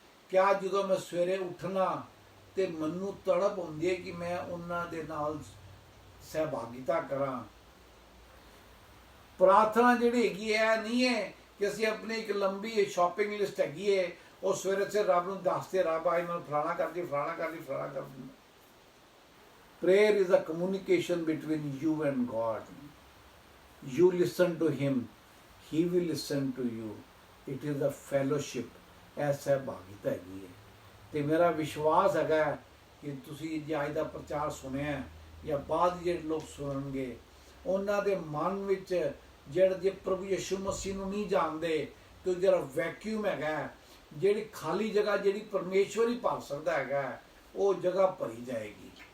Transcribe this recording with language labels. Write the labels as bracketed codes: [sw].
[pa] ਕਿਆ ਜਦੋਂ ਮੈਂ ਸਵੇਰੇ ਉੱਠਣਾ ਤੇ ਮੈਨੂੰ ਤੜਪ ਹੁੰਦੀ ਹੈ ਕਿ ਮੈਂ ਉਹਨਾਂ ਦੇ ਨਾਲ ਸਹਿਭਾਗਿਤਾ ਕਰਾਂ। ਪ੍ਰਾਰਥਨਾ ਜਿਹੜੀ ਹੈਗੀ ਹੈ ਨਹੀਂ ਹੈ ਕਿ ਅਸੀਂ ਆਪਣੀ ਇੱਕ ਲੰਬੀ ਸ਼ਾਪਿੰਗ ਲਿਸਟ ਹੈਗੀ ਹੈ, ਉਹ ਸਵੇਰੇ ਰੱਬ ਨੂੰ ਦੱਸਦੇ, ਰੱਬ ਆਈ ਮੈਨੂੰ ਫਲਾਣਾ ਕਰਦੀ, ਫਲਾਣਾ ਕਰਦੀ, ਫਲਾਣਾ ਕਰਦੀ। [en] Prayer is a communication between you and God. You listen to him, he will listen to you. It is a fellowship। [pa] ਐਸਾ ਭਾਗੀਤਾ ਹੈਗੀ ਹੈ। ਤੇ ਮੇਰਾ ਵਿਸ਼ਵਾਸ ਹੈਗਾ ਕਿ ਤੁਸੀਂ ਜੇ ਅੱਜ ਦਾ ਪ੍ਰਚਾਰ ਸੁਣਿਆ ਜਾਂ ਬਾਅਦ ਜਿਹੜੇ ਲੋਕ ਸੁਣਨਗੇ, ਉਹਨਾਂ ਦੇ ਮਨ ਵਿੱਚ ਜਿਹੜੇ ਜੇ ਪ੍ਰਭੂ ਯਿਸੂ ਮਸੀਹ ਨੂੰ ਨਹੀਂ ਜਾਣਦੇ ਤੇ ਜਿਹੜਾ ਵੈਕਿਊਮ ਹੈਗਾ, ਜਿਹੜੀ ਖਾਲੀ ਜਗ੍ਹਾ ਜਿਹੜੀ ਪਰਮੇਸ਼ਵਰ ਹੀ ਭਰ ਸਕਦਾ ਹੈਗਾ, ਉਹ ਜਗ੍ਹਾ ਭਰੀ ਜਾਏਗੀ।